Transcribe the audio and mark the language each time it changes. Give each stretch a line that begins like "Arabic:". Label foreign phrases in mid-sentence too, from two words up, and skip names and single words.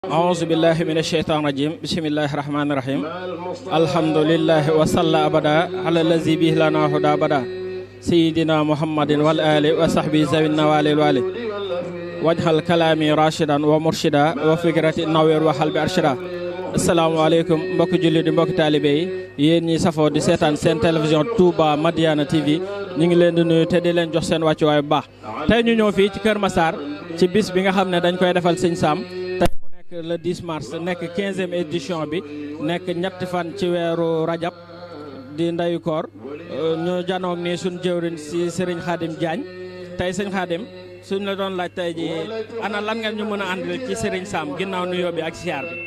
Arabic: أعوذ بالله من الشيطان الرجيم بسم الله الرحمن الرحيم الحمد لله وصلى أبدا على الذي به لنا هدى أبدا سيدنا محمد والآل وصحبه ذوي النوال الوالي واجعل كلامي راشدا ومرشدا وفكرتي نوير وحلب
Wolof: أرشدا asalaamaaleykum mbokki jullit di mbokki taalibe yi yéen ñi safoo di seetaan seen télévision Touba Madiyana TV ñu ngi leen di nuyu te di leen jox seen wàccuwaay bu baax tey ñu ñëw fii ci Kër Massar ci bis bi nga xam ne dañ koy defal Sëñ Sam tey mu nekk le 10 mars nekk 15e édition bi nekk ñetti fan ci weeru rajab di ndeyu koor ñu janoog ni suñ jëwriñ si Serigne Khadim Diagne tey sëñ Khadim suñ la doon laaj tey ji ana lan nga ñu mën a àndal ci Serigne Sam ginnaaw nuyoo bi ak siyaar bi.